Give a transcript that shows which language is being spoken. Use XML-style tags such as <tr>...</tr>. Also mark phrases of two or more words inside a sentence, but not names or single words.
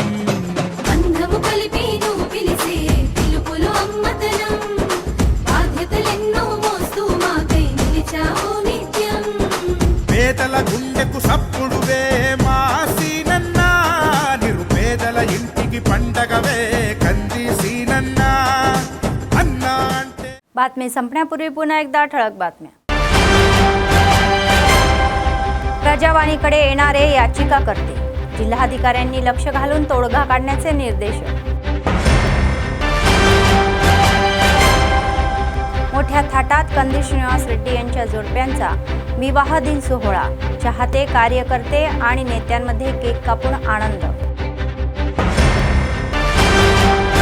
<te>బంధము కలిపి నువ్వు పిలిసే పిలుపులో అమ్మతనం బాధ్యతలెన్నో మోస్తూ మాకై నిలిచావు నిత్యం పేదల గుండెకు సప్పుడువే మా సీనన్న నిరుపేదల ఇంటికి పండగవే కంది సీనన్న అన్నా అంటే</te> <mr>बातमी संपण्यापूर्वी पुन्हा एकदा ठळक बातम्या। प्रजावाणीकडे येणारे याचिकाकर्ते जिल्हाधिकाऱ्यांनी लक्ष घालून तोडगा काढण्याचे निर्देश। मोठ्या थाटात कंदी श्रीनिवास रेड्डी यांच्या जोडप्यांचा विवाह दिन सोहळा, चाहते कार्यकर्ते आणि नेत्यांमध्ये केक कापून आनंद।</mr>